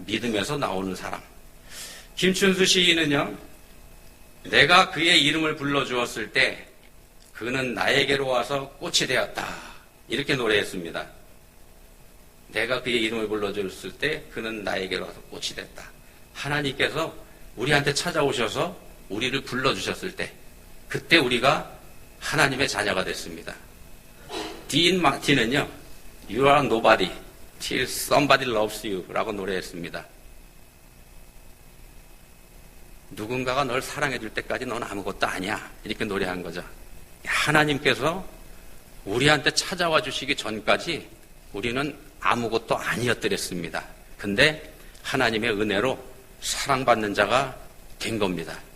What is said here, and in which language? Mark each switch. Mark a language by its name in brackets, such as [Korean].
[Korean] 믿음에서 나오는 사랑. 김춘수 시인은요, 내가 그의 이름을 불러주었을 때 그는 나에게로 와서 꽃이 되었다, 이렇게 노래했습니다. 내가 그의 이름을 불러주었을 때 그는 나에게로 와서 꽃이 됐다. 하나님께서 우리한테 찾아오셔서 우리를 불러주셨을 때, 그때 우리가 하나님의 자녀가 됐습니다. 딘 마틴은요, [English] You are nobody till somebody loves you [Korean] 라고 노래했습니다. 누군가가 널 사랑해 줄 때까지 넌 아무것도 아니야, 이렇게 노래한 거죠. 하나님께서 우리한테 찾아와 주시기 전까지 우리는 아무것도 아니었더랬습니다. 근데 하나님의 은혜로 사랑받는 자가 된 겁니다.